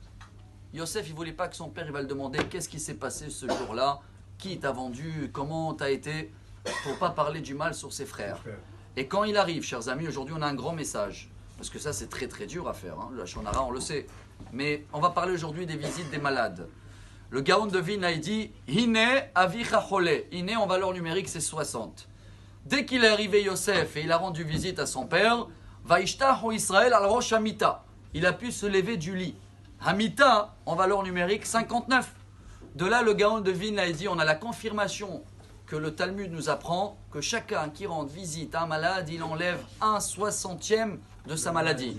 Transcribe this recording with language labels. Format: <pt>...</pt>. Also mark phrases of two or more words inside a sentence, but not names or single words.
<fr>Yosef, il ne voulait pas que son père il va le demander qu'est-ce qui s'est passé ce jour-là, qui t'a vendu, comment t'as été, pour ne pas parler du mal sur ses frères. Et quand il arrive, chers amis, aujourd'hui on a un grand message, parce que ça c'est très très dur à faire,</fr> <he>לשון הרע</he> <fr>on le sait, mais on va parler aujourd'hui des visites des malades. Le Gaon de Vilna il dit</fr> <he>הנה אביך חולה.</he> <fr>Hine en valeur numérique c'est 60. Dès qu'il est arrivé Yosef et il a rendu visite à son père,</fr> <he>וישתחו ישראל על ראש המטה.</he> <fr>Il a pu se lever du lit. Hamita en valeur numérique 59. De là le Gaon de Vilna il dit on a la confirmation que le Talmud nous apprend que chacun qui rend visite à un malade, il enlève 1/60e de sa maladie.</fr>